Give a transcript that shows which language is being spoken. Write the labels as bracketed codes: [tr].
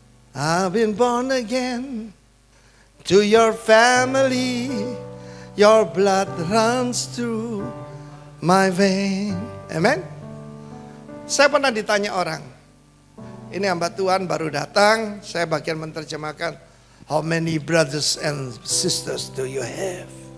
[en] I've been born again to your family. Your blood runs through my vein. Amen. [id] Saya pernah ditanya orang. Ini hamba Tuhan baru datang. Saya bagian menerjemahkan. [en] How many brothers and sisters do you have?